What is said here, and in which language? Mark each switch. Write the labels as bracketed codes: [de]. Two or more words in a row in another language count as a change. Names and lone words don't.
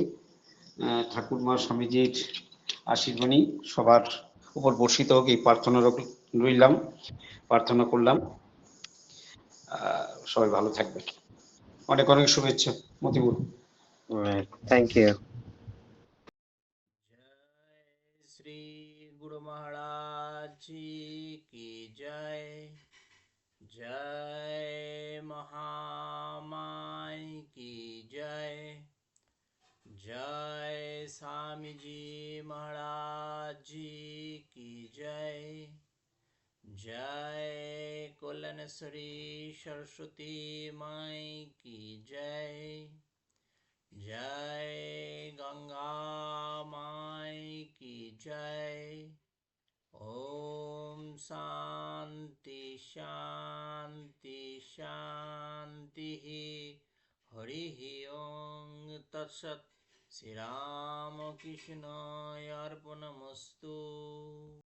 [bn] ঠাকুরমা স্বামীজির আশীর্বাণী সবার উপর বর্ষিত হোক, এই প্রার্থনা রইলাম, প্রার্থনা করলাম। সবাই ভালো থাকবে, অনেক অনেক শুভেচ্ছা মতিবুল। [en] Thank you. [hi] जय श्री गुरु महाराज जी की जय। जय महामाई की जय। जय स्वामी जी महाराज जी की जय। जय कल्याणेश्वरी सरस्वती माई की जय। जय गंगा माई की जय। ओम शांति शांति शांति। [sa] हरि ओम तत्सत। श्री राम कृष्ण अर्पणमस्तु।